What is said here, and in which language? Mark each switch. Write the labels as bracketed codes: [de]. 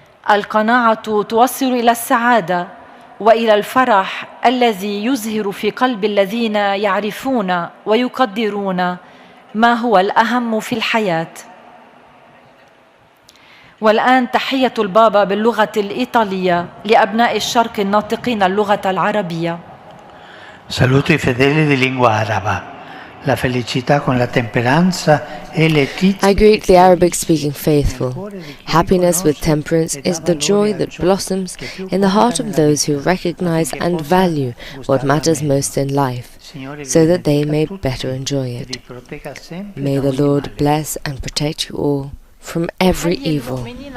[ar] القناعة توصل إلى السعادة وإلى الفرح الذي يزهر في قلب الذين يعرفون ويقدرون ما هو الأهم في الحياة. والآن تحية البابا باللغة الإيطالية لأبناء الشرق الناطقين اللغة العربية. [it] Saluto i fedeli di lingua araba. la felicità con la temperanza e letizia. [en] I greet the Arabic-speaking faithful. Happiness with temperance is the joy that blossoms in the heart of those who recognize and value what matters most in life, so that they may better enjoy it. May the Lord bless and protect you all from every evil.